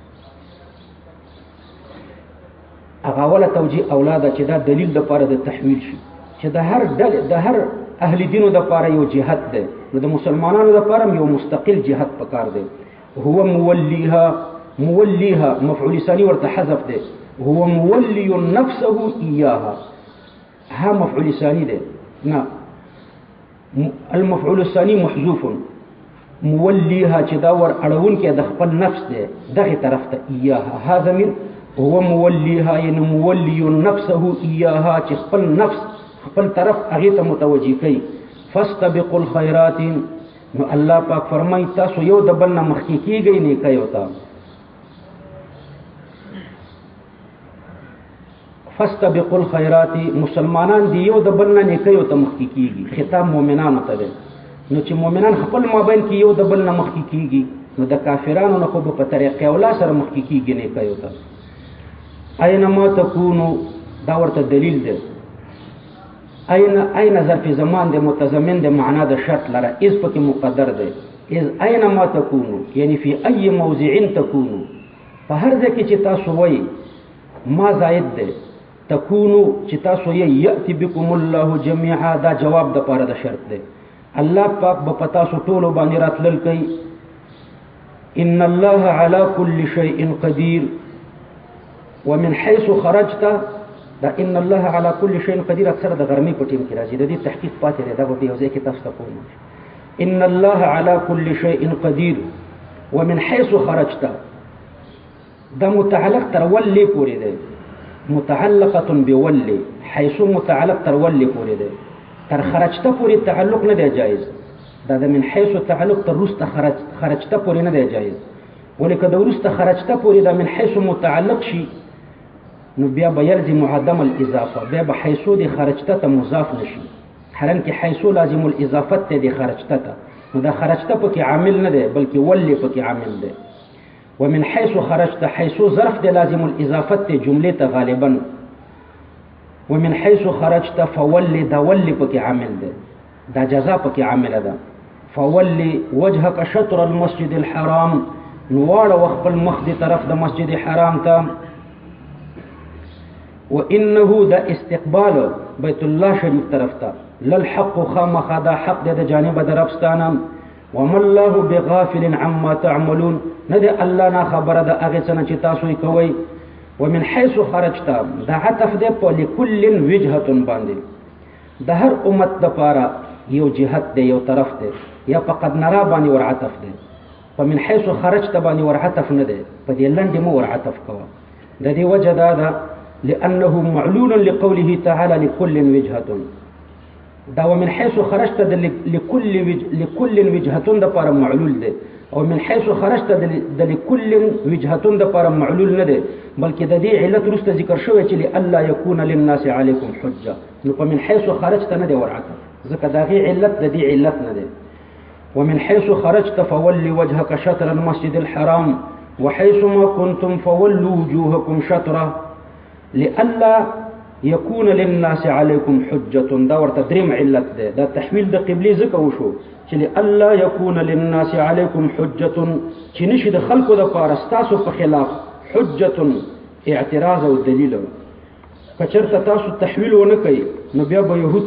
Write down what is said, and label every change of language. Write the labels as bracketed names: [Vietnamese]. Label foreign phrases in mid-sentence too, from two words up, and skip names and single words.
[Pashto] هغه ولا توجیه اولاده چې دا دلیل د پاره د تحویل شي چې د هر اهل دینو د پاره یو جهت ده نو د مسلمانانو د پاره یو مستقل جهت پکار ده [Arabic] هو موليها مفعول ثاني [Pashto] ورته حذف ده [Arabic] هو مولي نفسه اياها ها مفعول ثاني [Pashto] ده نه [Arabic] المفعول الثاني محذوف موليها [Pashto] چې دا ور اړون کې د خپل نفس ده دغه طرف ته [Arabic] اياها هذا من هو موليها يعني مولي نفسه اياها [Pashto] چې خپل نفس خپل طرف هغه ته متوجي کوي فاستبقوا الخيرات نو الله پاک فرمای تاسو یو د بل نه مخکې کیږئ نه کوي [Arabic] فاستبقوا الخيرات [Pashto] مسلمانان دی یو د بل نه نیکیو ته مخکې کیږي خطاب مؤمنانو ته دی نو چې مؤمنان خپل مابین کې یو د بل نه مخکې کیږي نو د کافرانو نه خو په طریقې اولا سره مخکې کیږي نیکیو ته [Arabic] اينما تکونو [Pashto] دا ورته دلیل دی اين ظرف زمان دی متضمن دی معنا د شرط لره از پکې مقدر دی از [Arabic] اينما تکونو [Pashto] یعنی [Arabic] فی ای موضع تکونو [Pashto] په هر ځای کې چې تاسو وایي ما زائد دی تکونو چې تاسو یې [Arabic] یأتی بكم الله جميعا [Pashto] دا جواب د پاره د شرط دی الله پاک به پتا سو ټولو باندې راتلل کوي [Arabic] ان الله على كل شيء قدير ومن حيث خرجت [Pashto] دا [Arabic] ان الله على كل شيء قدير [Pashto] اکثر د غرمې په ټیم کې راځي د دې تحقیق پاتې دی دا به یو ځای کې تاسو ته کوم [Arabic] ان الله على كل شيء قدير ومن حيث خرجت [Pashto] دا متعلق تر ولي پورې دی متعلقه بولي حيث متعلق تر ولي پورې دی تر خرجته پورې تعلق نه دی جایز دا د من حيث تعلق تر رسته خرجته پورې نه دی جایز ولیکه د رسته خرجته پورې د من حيث متعلق شي نو بیا به يلزم [Arabic] عدم الاضافه [Pashto] بیا به حيث دی خرجته ته مضاف نشي حالانکه حيث [Arabic] لازم الاضافه [Pashto] ته دی خرجته ته نو دا خرجته پکې عامل نه دی بلکې ولي پکې عامل دی [Arabic] ومن حيث خرجت [Pashto] حيث ظرف دی [Arabic] لازم الاضافه [Pashto] ته جمله ته غالبا [Arabic] ومن حيث خرجت فولي [Pashto] دا ولي پکې عامل دی دا جزاء پکې عامل ده [Arabic] فولي وجهك شطر المسجد الحرام [Pashto] نواړه وخپل مخ دی طرف د مسجد حرام ته وانه دا استقبال بیت الله شریف طرف ته للحق خامخ دا حق د جانب د ربستانه [Arabic] وما الله بغافل عما تعملون [Pashto] ندی الله نه خبره ده هغه څه چې تاسو یې کوي [Arabic] ومن حيث خرجت [Pashto] دا عطف ده په [Arabic] لكل وجهه [Pashto] باندې د هر امت د پاره یو جهت دی یو طرف دی یا فقط نرا باندې ور عطف دی [Arabic] ومن حيث خرجت [Pashto] باندې ور عطف نه دی په دې لاندې مو ور عطف کوه د دې وجه ده [Arabic] لانه معلول لقوله تعالى لكل وجهه [Pashto] دا [Arabic] ومن حيث خرجت لكل وجهه [Pashto] د پاره معلول دی او [Arabic] من حيث خرجت [Pashto] د [Arabic] لكل وجهه [Pashto] د پاره معلول نه دی بلکې د دې علت رسته ذکر شوی چې [Arabic] الله يكون للناس عليكم حجه [Pashto] نو په [Arabic] من حيث خرجت [Pashto] نه دی ورعته ځکه دا غي علت د دې علت نه دی [Arabic] ومن حيث خرجت فولي وجهك شطر المسجد الحرام وحيث ما كنتم فولوا وجوهكم شطره لئلا يكون للناس عليكم حجه [Pashto] دا ورته دریم علت ده دا تحویل د قبله ذکر وشو چې [Arabic] الله يكون للناس عليكم حجه [Pashto] چې نشي د خلقو د پارستاسو په خلاف حجه اعتراض او دلیل کچرته تاسو تحویل ونه کوي نو بیا به يهود